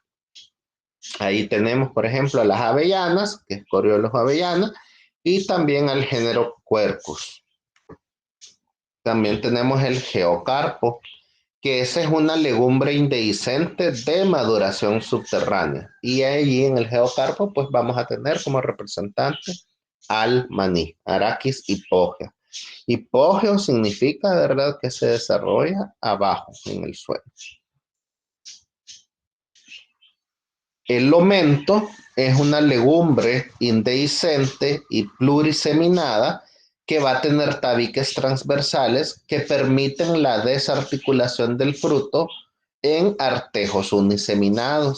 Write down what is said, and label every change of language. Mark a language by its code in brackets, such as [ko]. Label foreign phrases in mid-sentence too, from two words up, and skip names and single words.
[es] Ahí tenemos, por ejemplo, a las avellanas, que es Coriolus avellana, y también al género Quercus. También tenemos el geocarpo, que esa es una legumbre indehiscente de maduración subterránea. Y allí en el geocarpo, pues vamos a tener como representante al maní, Arachis hipogea. Hipogeo significa, de verdad, que se desarrolla abajo, en el suelo. El lomento es una legumbre indehiscente y pluriseminada que va a tener tabiques transversales que permiten la desarticulación del fruto en artejos uniseminados.